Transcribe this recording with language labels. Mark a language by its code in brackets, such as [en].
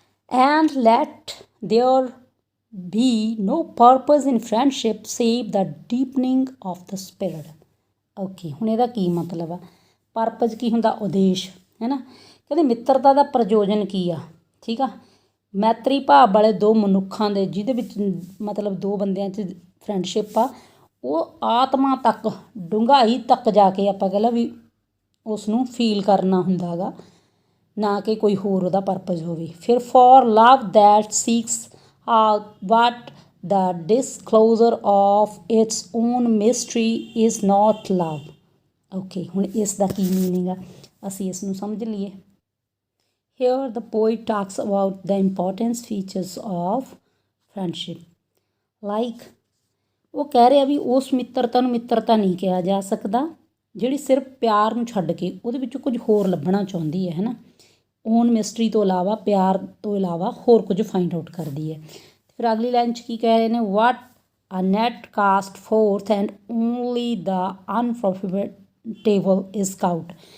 [en] And let there be no purpose in friendship save the deepening of the spirit। [pa] Okay, ਹੁਣ ਇਹਦਾ ਕੀ ਮਤਲਬ ਆ, purpose ਕੀ ਹੁੰਦਾ, ਉਦੇਸ਼, ਹੈ ਨਾ। ਕਹਿੰਦੇ ਮਿੱਤਰਤਾ ਦਾ ਪ੍ਰਯੋਜਨ ਕੀ ਆ। ਠੀਕ ਆ, ਮੈਤਰੀ ਭਾਵ ਵਾਲੇ ਦੋ ਮਨੁੱਖਾਂ ਦੇ, ਜਿਹਦੇ ਵਿੱਚ ਮਤਲਬ ਦੋ ਬੰਦਿਆਂ 'ਚ ਫਰੈਂਡਸ਼ਿਪ ਆ, ਉਹ ਆਤਮਾ ਤੱਕ, ਡੂੰਘਾਈ ਤੱਕ ਜਾ ਕੇ ਆਪਾਂ ਕਹਿ ਲਾ ਵੀ ਉਸ ਨੂੰ ਫੀਲ ਕਰਨਾ ਹੁੰਦਾ ਗਾ, ਨਾ ਕਿ ਕੋਈ ਹੋਰ ਉਹਦਾ ਪਰਪਜ਼ ਹੋਵੇ। ਫਿਰ [en] For love that seeks what the disclosure of its own mystery is not love. [pa] Okay, ਹੁਣ ਇਸ ਦਾ ਕੀ ਮੀਨਿੰਗ ਆ, ਅਸੀਂ ਇਸ ਨੂੰ ਸਮਝ ਲਈਏ। [en] Here the poet talks about the important features of friendship. [pa] Like, ਉਹ ਕਹਿ ਰਿਹਾ ਵੀ ਉਸ ਮਿੱਤਰਤਾ ਨੂੰ ਮਿੱਤਰਤਾ ਨਹੀਂ ਕਿਹਾ ਜਾ ਸਕਦਾ ਜਿਹੜੀ ਸਿਰਫ ਪਿਆਰ ਨੂੰ ਛੱਡ ਕੇ ਉਹਦੇ ਵਿੱਚੋਂ ਕੁਝ ਹੋਰ ਲੱਭਣਾ ਚਾਹੁੰਦੀ ਹੈ ਨਾ, ਓਨ ਮਿਸਟਰੀ ਤੋਂ ਇਲਾਵਾ, ਪਿਆਰ ਤੋਂ ਇਲਾਵਾ ਹੋਰ ਕੁਝ ਫਾਈਂਡ ਆਊਟ ਕਰਦੀ ਹੈ। ਫਿਰ ਅਗਲੀ ਲਾਈਨ 'ਚ ਕੀ ਕਹਿ ਰਹੇ ਨੇ, [en] What a net cast forth and only the unprofitable is caught.